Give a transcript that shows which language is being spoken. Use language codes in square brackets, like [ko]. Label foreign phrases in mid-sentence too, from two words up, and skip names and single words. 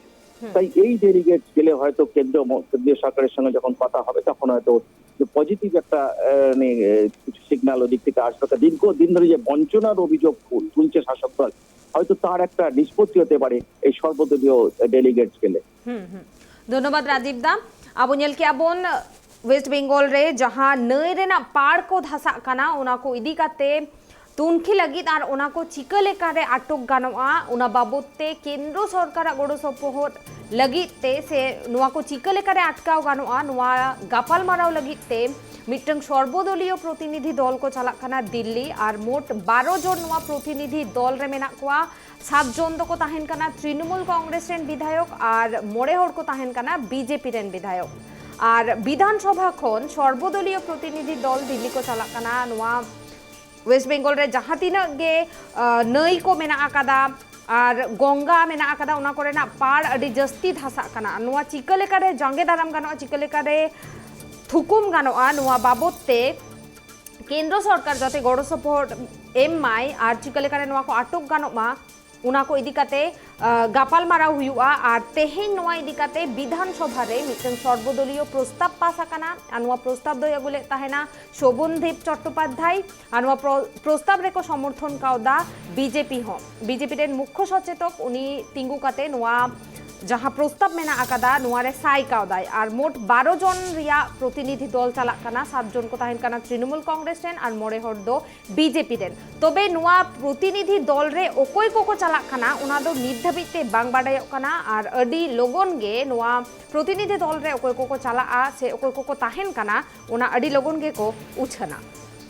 [bn] তাই এই ডেলিগেট গেলে হয়তো কেন্দ্রীয় সরকারের সঙ্গে যখন কথা হবে তখন হয়তো পজিটিভ একটা কিছু সিগন্যাল ওদিক থেকে আসবে। দীর্ঘদিন ধরে যে বঞ্চনার অভিযোগ তুলছে শাসক দল, হয়তো তার একটা নিষ্পত্তি হতে পারে এই সর্বদলীয় ডেলিগেটস গেলে। ধন্যবাদ রাজীব দা। [sat] আবু ᱧᱮᱞ ᱠᱮᱜᱼᱟ ᱵᱚᱱ ওয়েস্ট বেঙ্গল রে जहां नई रेना पाड़ को धसाक काना ओना को इदी काते तुनखी लगी और ओना को चिका लेकारे आटक गानोआ ओना बाबदते केंद्र सरकार गड़ो सपोहट लगिते से नुआ को चिका लेकारे अटकाव गानोआ नुआ गापाल माराव लगिते मिट्टंग सर्वदलीय प्रतिनिधि दल को चालाक काना दिल्ली और मोट 12 जन नुआ प्रतिनिधि दल रे मेना कोआ 7 जन दो को ताहेन काना तृणमूल कांग्रेस रेन विधायक और 9 हर को ताहेन काना बीजेपी रेन विधायक और विधानसभा खन सर्वदलीय प्रतिनिधि दल दिल्ली को चालाक काना नुआ वेस्ट बेंगल रे जहाँ तीनक गे नई को मेना आकादा और गंगा मेना आकादा उना कोरेना पाड़ अडी जस्ती धसाक काना नुआ चिका लेकारे जांगे दाराम गानोआ चिका लेकारे थुकुम गानोआ नुआ बाबदते केंद्र सरकार जाते गड़ो सपोर्ट एमाय और चिका लेकारे नुआ को आटक गानोमा उना को इदी काते गापाल माराव हुआ और तेहेन नुआ इदी काते विधानसभा रे मिटन सर्वदलीय प्रस्ताव पास आकाना और नुआ प्रस्ताव दो अगुले ताहेना शोभनदेव चट्टोपाध्याय और नुआ प्रस्ताव रे को समर्थन काउदा बीजेपी हो बीजेपी रे मुख्य सचेतक उनी तिंगु काते नुआ जहाँ प्रस्ताव मेना आकादा नुआरे साई काउदाय और मोट 12 जन रिया प्रतिनिधि दल चालाक काना 7 जन को ताहेन काना तृणमूल कांग्रेस रेन और 9 हर दो बीजेपी रेन तबे नुआ प्रतिनिधि दल रे ओकोय को चालाक काना उना दो नित धाबिते बांग बाडायक काना और अडी लोगन गे नुआ प्रतिनिधि दल रे ओकोय को चालाआ से ओकोय को ताहेन काना उना अडी लोगन गे को उछना।